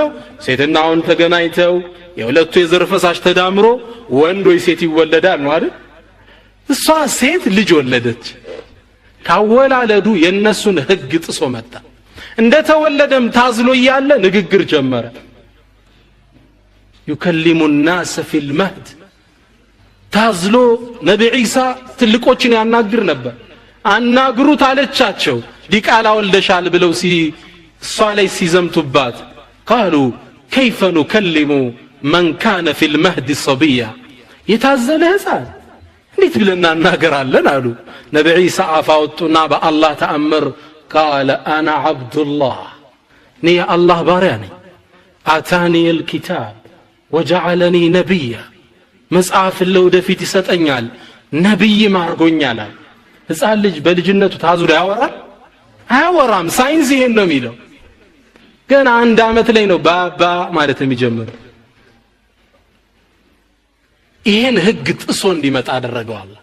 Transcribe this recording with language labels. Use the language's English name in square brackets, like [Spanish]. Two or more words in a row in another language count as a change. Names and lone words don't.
[Amharic] ሴትና ወንድ ተገናኝተው የሁለቱ የዘር ፈሳሽ ተዳምሮ ወንድ ወይ ሴት ይወለዳል ነው አይደል? እሷ ሴት ልጅ ወለደች። ካወላለዱ የነሱን ህግ ጥሶ መጣ። እንደተወለደም ታዝሎ እያለ ንግግር ጀመረ። [Arabic] يكلم الناس في المهد [Amharic] ታዝሎ ነቢ ዒሳ ትልቆችን ያናግር ነበር። አናግሩት አለቻቸው። ዲቃላ ወልደሻል ብለው እሷ ላይ ሲዘምቱባት [Arabic] قالوا كيف نكلم من كان في المهد صبيا [Amharic] የታዘለ ህፃን እንዴት ብለን እናናገራለን አሉ። ነቢ ዒሳ አፋውጡና በአላህ ተአምር [Arabic] قال انا عبد الله [Amharic] እኔ የአላህ ባሪያ ነኝ። [Arabic] آتاني الكتاب وجعلني نبيا [Amharic] መጽሐፍ ለወደፊት ይሰጠኛል ነብይ ማርጎኛል። ህፃን ልጅ በልጅነቱ ታዝሎ ያወራል? አያወራም። ሳይንስ ይሄን ነው የሚለው። ገና 1 ዓመት ላይ ነው ባባ ማለት የሚጀምረው። ይሄን ህግ ጥሶ እንዲመጣ አደረገው አላህ።